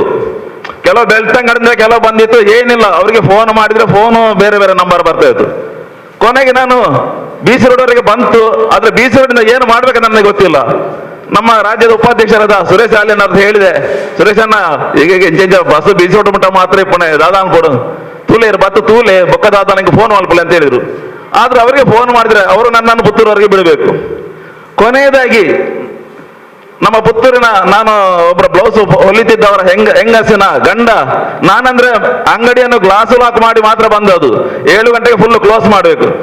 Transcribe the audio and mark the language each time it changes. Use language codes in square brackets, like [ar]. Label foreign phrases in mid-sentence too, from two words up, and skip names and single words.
[kn] ಕೆಲವು ಬೆಳ್ತಂಗಡಿಂದ ಕೆಲವು ಬಂದಿತ್ತು, ಏನಿಲ್ಲ ಅವರಿಗೆ ಫೋನ್ ಮಾಡಿದ್ರೆ ಫೋನು ಬೇರೆ ಬೇರೆ ನಂಬರ್ ಬರ್ತಾ ಇತ್ತು. ಕೊನೆಗೆ ನಾನು BC ರೋಡ್ವರೆಗೆ ಬಂತು. ಆದ್ರೆ BC ರೋಡಿಂದ ಏನು ಮಾಡ್ಬೇಕಂತ ನನಗೆ ಗೊತ್ತಿಲ್ಲ. ನಮ್ಮ ರಾಜ್ಯದ ಉಪಾಧ್ಯಕ್ಷರಾದ ಸುರೇಶ್ ಆಲಿಯನ್ ಅವ್ರದ್ದು ಹೇಳಿದೆ, ಸುರೇಶ್ ಅಣ್ಣ ಈಗ [tcy] ಇಂಚೆಂಚ ಬಸ್ BC ರೋಡ್ ಮುಟ್ಟ ಮಾತ್ರ ಪುಣೆ ದಾದಾನ್ ಕೊಡು ತೂಲೆ ಬತ್ತು ತೂಲೆ ಬೊಕ್ಕ [kn] ದಾದಾನಿಗೆ ಫೋನ್ ಮಾಡ್ಕೊಳ್ಳಿ ಅಂತ ಹೇಳಿದ್ರು. ಆದ್ರೆ ಅವರಿಗೆ ಫೋನ್ ಮಾಡಿದ್ರೆ ಅವರು ನನ್ನನ್ನು ಪುತ್ತೂರವರೆಗೆ ಬಿಡಬೇಕು. ಕೊನೆಯದಾಗಿ ನಮ್ಮ ಪುತ್ತೂರಿನ ನಾನು ಒಬ್ಬರ ಬ್ಲೌಸ್ ಹೊಲಿತಿದ್ದವರ ಹೆಂಗಸಿನ ಗಂಡ, ನಾನಂದ್ರೆ ಅಂಗಡಿಯನ್ನು ಗ್ಲಾಸ್ ಲಾಕ್ ಮಾಡಿ ಮಾತ್ರ ಬಂದದ್ದು. 7 ಗಂಟೆಗೆ [en] full close [kn] ಮಾಡಬೇಕು.